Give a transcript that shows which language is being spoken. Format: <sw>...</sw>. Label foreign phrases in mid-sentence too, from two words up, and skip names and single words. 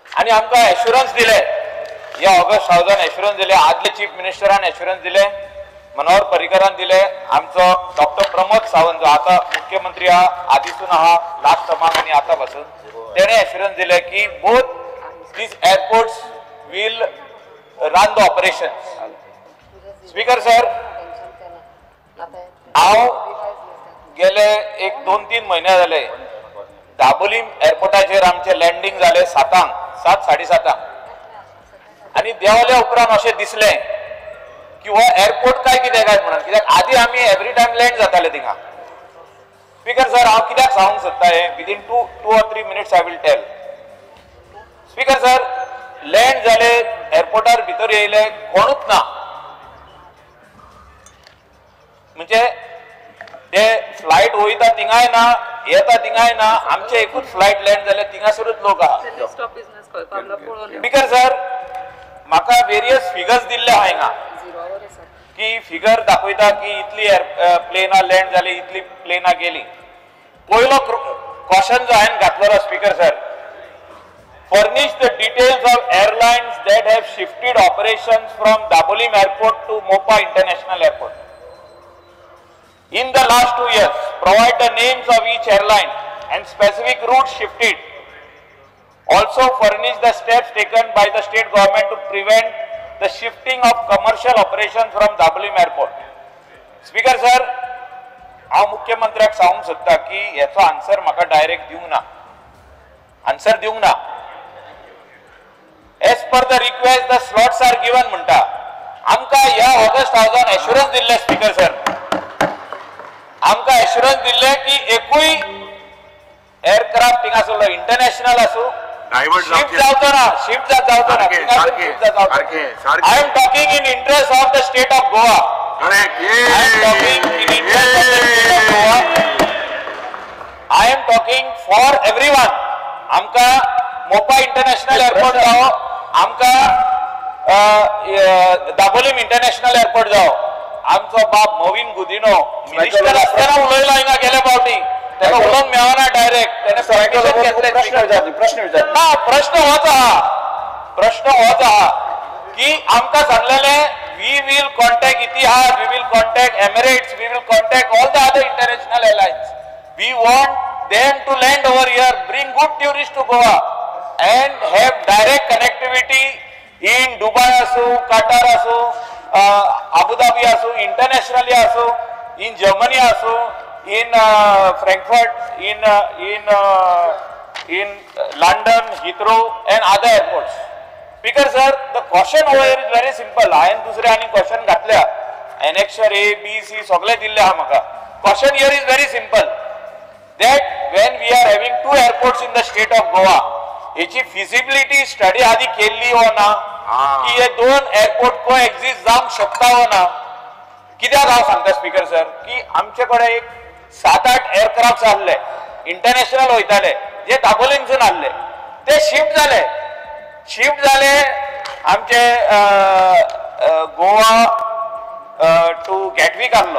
<kok>आणि आमकां एश्युरन्स दिले या ऑगस्ट 1000 एश्युरन्स दिले आदले चीफ मिनिस्टरान एश्युरन्स दिले मनोहर पर्रीकरान दिले आमचो डॉक्टर प्रमोद सावंत जो आता मुख्यमंत्री आदीसून आहा लास्ट टर्माक आनी आता पासून तेणे एश्युरन्स दिले की बोथ</kok> <en>these airports will run the operations. Speaker sir,</en> <kok>हांव गेले एक 2-3 महिने जाले दाबोलीम एअरपोर्टाचेर आमचे लँडिंग जाले 7:30 आणि देवाल्या उपरांत अशें दिसलें की हो एअरपोर्ट काय कितें काय म्हणून कित्याक आदी आमी</kok> <en>every time land</en> <kok>जाताले थिंगा. स्पीकर सर हांव कित्याक सांगूंक सोदता हे</kok> <en>within 2 or 3 minutes I will tell.</en> <kok>स्पीकर सर लँड जाले एअरपोर्टार भितर येयले कोणूच ना म्हणजे ते फ्लायट वयता थिंगाय ना येता थिंगाय ना आमचे एकूच फ्लायट लँड जाले थिंगासरूच लोक आहा. स्पीकर सर म्हाका</kok> <en>various figures</en> <kok>दिल्ले आहा हिंगा की फिगर दाखयता की इतली प्लेनां लँड जाली इतली प्लेनां गेली. पयलो क्वेश्चन जो हांवें घातलेलो स्पीकर सर</kok> <en>furnish the details of airlines that have shifted operations from Dabolim Airport to Mopa International Airport. In the last 2 years, provide the names of each airline and specific routes shifted. Also furnish the steps taken by the state government to prevent the shifting of commercial operations from Dabolim Airport. Speaker sir,</en> <kok>हांव मुख्यमंत्र्याक सांगूंक सोदता की हेचो आन्सर म्हाका डायरेक्ट दिवंक ना. आन्सर दिवंक ना.</kok> <en>As per the request, the slots are given म्हणटा.</en> <kok>आमकां ह्या ऑगस्ट 1000 एश्युरन्स दिल्ले स्पीकर सर. आमकां एश्युरन्स दिल्ले की एकूय एअरक्राफ्ट थिंगासरलो इंटरनॅशनल आसूं शिफ्ट जावचो ना शिफ्ट जावचो ना.</kok> <en>I am talking in interest of the state of Goa. I am talking in interest of the state of Goa. I am talking for everyone.</en> <kok>आमकां मोपा इंटरनॅशनल एअरपोर्ट जावो आमकां दाबोलीम इंटरनॅशनल एअरपोर्ट जावो आमचो बाप मोविन गुदिनो मिनिस्टर आसतना उलयलो हिंगा गेले फावटी तेका उलोवंक मेळना डायरेक्ट तेणे परमिशन घेतले. प्रश्न होच आहा की आमकां सांगलेले</kok> <en>we will contact Etihad we will contact Emirates we will contact all the other international airlines. we want them to land over here, bring good tourists to Goa and have direct connectivity in Dubai asu, Qatar asu, Abu Dhabi asu, internationally asu, in Germany asu, in Frankfurt, in London, Heathrow and other airports. Speaker sir, the question over here is very simple. I am</en> <kok>dusre ani question ghatlya annexure A, B, C सगळे दिल्ले आहा म्हाका.</kok> <en>Question here is very simple. That when we are having 2 airports in the state of Goa,</en> <kok>याची</kok> <en>feasibility study</en> <kok>आधी केली हो ना की हे 2 एअरपोर्ट कोएक्झिस्ट जावंक शकता हो ना. कित्याक हांव सांगता स्पीकर सर की आमचे कडेन एक 7-8 एअरक्राफ्ट आसले इंटरनॅशनल वयताले जे दाबोलीमसून आसले ते शिफ्ट जाले आमचे गोवा टू गॅटविक आसलो.</kok>